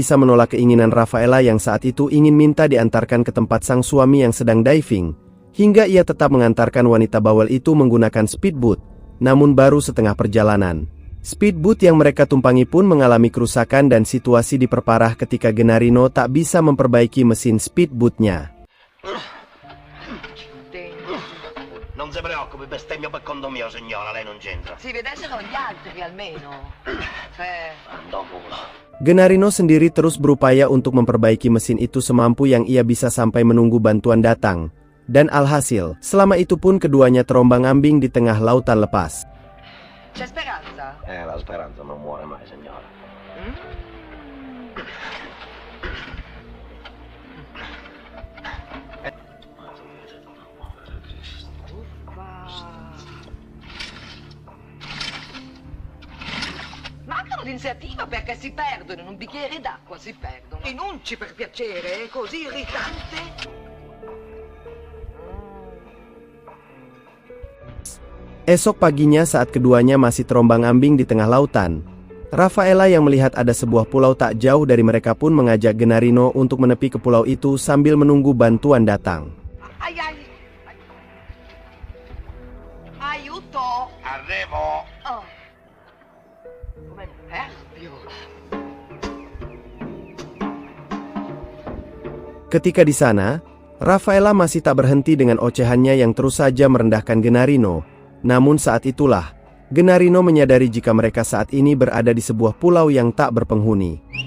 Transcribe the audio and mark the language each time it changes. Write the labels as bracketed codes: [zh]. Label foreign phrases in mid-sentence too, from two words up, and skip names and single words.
[id] bisa menolak keinginan Rafaela yang saat itu ingin minta diantarkan ke tempat sang suami yang sedang diving, hingga ia tetap mengantarkan wanita bawel itu menggunakan speedboat, namun baru setengah perjalanan. Speedboat yang mereka tumpangi pun mengalami kerusakan dan situasi diperparah ketika Gennarino tak bisa memperbaiki mesin speedboatnya. [it] Non si preoccupi, bestemmio per conto mio, signora, lei non c'entra. Si vedessero gli altri almeno. [id] Gennarino sendiri terus berupaya untuk memperbaiki mesin itu semampu yang ia bisa sampai menunggu bantuan datang. Dan alhasil, selama itu pun keduanya terombang-ambing di tengah lautan lepas. [it] C'è speranza? La speranza non muore mai, signora. Mancano d'iniziativa perché si perdono, in un bicchiere d'acqua si perdono. Rinunci per piacere, è così irritante. [id] Esok paginya saat keduanya masih terombang-ambing di tengah lautan, Rafaela yang melihat ada sebuah pulau tak jauh dari mereka pun mengajak Gennarino untuk menepi ke pulau itu sambil menunggu bantuan datang. [it] Aiuto! Arrivo! Oh. Come nervio! [id] Ketika di sana, Rafaela masih tak berhenti dengan ocehannya yang terus saja merendahkan Gennarino. Namun saat itulah, Gennarino menyadari jika mereka saat ini berada di sebuah pulau yang tak berpenghuni.